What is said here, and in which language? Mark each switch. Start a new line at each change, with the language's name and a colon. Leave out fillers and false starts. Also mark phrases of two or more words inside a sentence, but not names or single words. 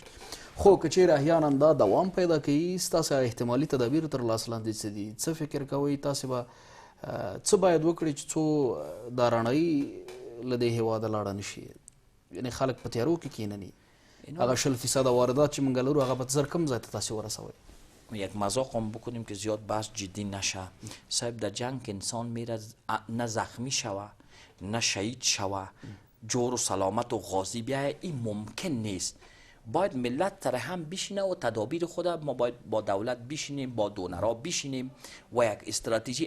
Pashto: خو که چیرې احیانا دا دوام پیدا کوي، ستاسې احتمالي تدابیر تر لاس لاندې څه دي؟ څه فکر کوئ تاسې به څه باید وکړي چې څو دا رڼایي له دې هیواده لاړه نه شي؟ یعنی خلک په تیارو کې کښېنني. هغه 20% واردات چې موږ لرو هغه به زر کم ځای ته تاسې ورسوئ؟
Persian: یک مذاق هم بکنیم که زیاد بحث جدی نشه. صاحب در جنگ انسان میره نه زخمی شوه نه شهید شوه، جور و سلامت و غازی بیایه، این ممکن نیست. باید ملت تر هم بشینه و تدابیر خود ما باید با دولت بشینیم، با دونرها بشینیم و یک استراتژی.